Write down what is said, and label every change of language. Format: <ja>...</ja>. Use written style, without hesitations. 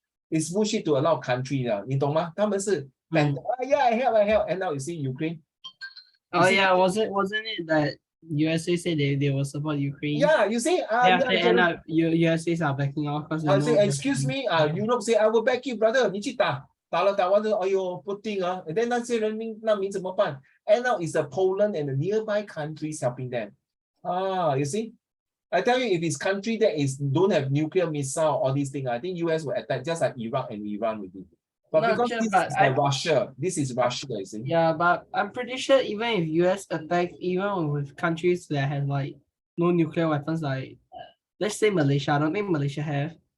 <en>It's bullshit to a lot of countries.</en> <zh>你懂吗？他们是</zh> <en>yeah, I help. And now you see Ukraine. Wasn't it that USA said they will support Ukraine? Yeah, you see. USA are backing off because I say, excuse me, Europe say, I will back you, brother.</en> <zh>你去打了打完之后，哎呦，不定啊。</zh> <en>And then</en> <zh>那些人民难民怎么办？</zh> <en>And now it's the Poland and the nearby countries helping them. You see. I tell you, if it's country that don't have nuclear missile, all these things, I think US will attack just like Iraq and Iran will do. But because this is Russia, you see. Yeah, but I'm pretty sure even if US attack, even with countries that have like no nuclear weapons, like let's say Malaysia, I don't think Malaysia have.</en>